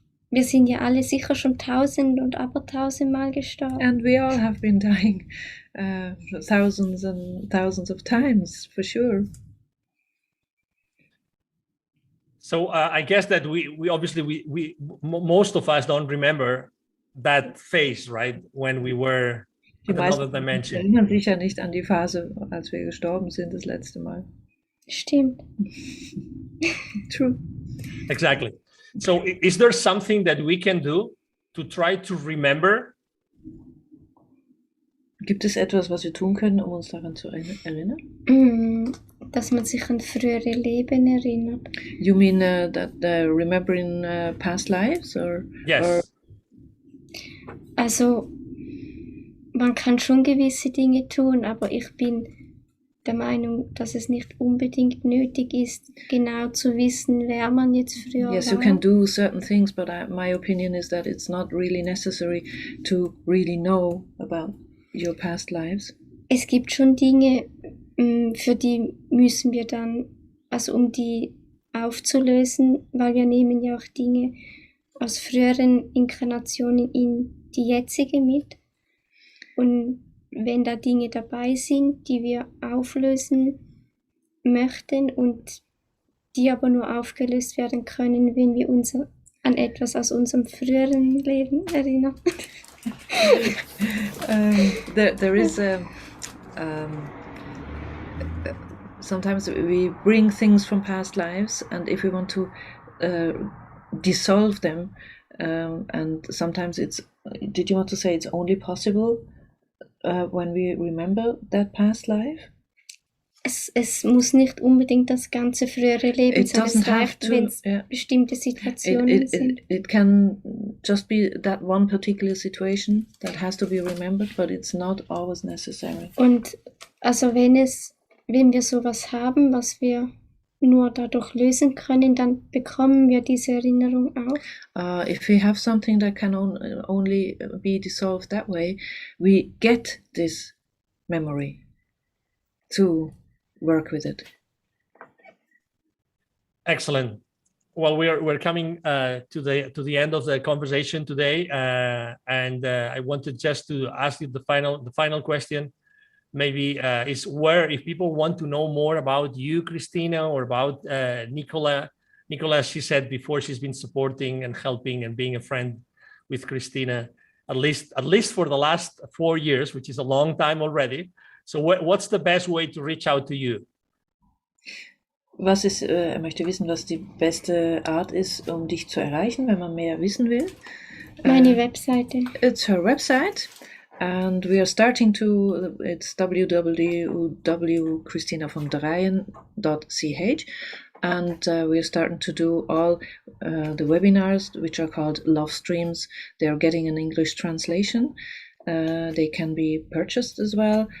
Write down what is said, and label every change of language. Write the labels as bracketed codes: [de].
[de] Wir sind ja alle sicher schon 1000 und abertausendmal gestorben. [en] And we all have been dying thousands and thousands of times, for sure. So I guess that we obviously most of us don't remember that phase, right? When we were in another dimension. [de] Erinnern sich ja nicht an die Phase, als wir gestorben sind das letzte Mal. Stimmt. [en] True. Exactly. So is there something that we can do to try to remember? [de] Gibt es etwas, was wir tun können, um uns daran zu erinnern? Dass man sich an frühere Leben erinnert. [en] You mean that remembering past lives, or? Yes. Or? [de] Also man kann schon gewisse Dinge tun, aber ich bin der Meinung, dass es nicht unbedingt nötig ist, genau zu wissen, wer man jetzt früher war. [en] Yes, you can do certain things, but my opinion is that it's not really necessary to really know about your past lives. [de] Es gibt schon Dinge, für die müssen wir dann, also um die aufzulösen, weil wir nehmen ja auch Dinge aus früheren Inkarnationen in die jetzige mit. Und wenn da Dinge dabei sind, die wir auflösen möchten und die aber nur aufgelöst werden können, wenn wir uns an etwas aus unserem früheren Leben erinnern. [en] There is sometimes we bring things from past lives, and if we want to dissolve them, and sometimes did you want to say it's only possible when we remember that past life? [de] es muss nicht unbedingt das ganze frühere Leben [en] It [de] sein. [en] doesn't [de] Es [en] have [de] reicht, [en] to, [de] wenn es [en] yeah. [de] bestimmte Situationen sind. [en] It can just be that one particular situation that has to be remembered, but it's not always necessary. [de] Und also wenn wir sowas haben, was wir nur dadurch lösen können, dann bekommen wir diese Erinnerung auch. [en] If we have something that can only be dissolved that way, we get this memory to work with it. Excellent. Well, we're coming to the end of the conversation today, and I wanted just to ask you the final question. Maybe is where, if people want to know more about you, Christina, or about Nicola. Nicola, she said before, she's been supporting and helping and being a friend with Christina at least for the last 4 years, which is a long time already. So what's the best way to reach out to you? [de] Er möchte wissen, was die beste Art ist, dich zu erreichen, wenn man mehr wissen will. Meine Webseite. [en] It's her website, and we are starting to, it's www.christinavondreien.ch, and we are starting to do all the webinars, which are called Love Streams. They are getting an English translation. They can be purchased as well.